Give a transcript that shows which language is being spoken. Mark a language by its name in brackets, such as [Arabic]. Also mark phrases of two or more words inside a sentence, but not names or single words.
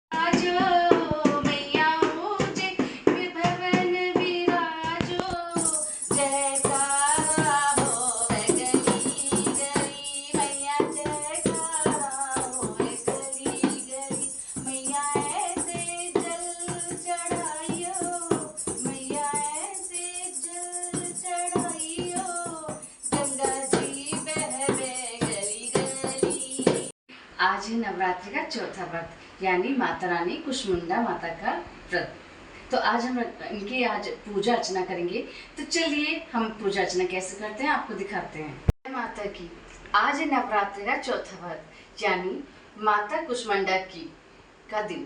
[Hindi] आजो मैया मुझे विभवन विराजो, जयकारा होवे गली गली मैया, जयकारा होवे गली गली मैया, ऐसे जल चढ़ाइयो मैया, ऐसे जल चढ़ाइयो, गंगा जी बहवे गली गली। आज है नवरात्रि का चौथा व्रत, यानी माता रानी कुष्मांडा माता का व्रत। तो आज हम इनकी आज पूजा अर्चना करेंगे। तो चलिए हम पूजा अर्चना कैसे करते हैं आपको दिखाते हैं। माता की आज है नवरात्रि का चौथा व्रत, यानी माता कुष्मांडा की का दिन।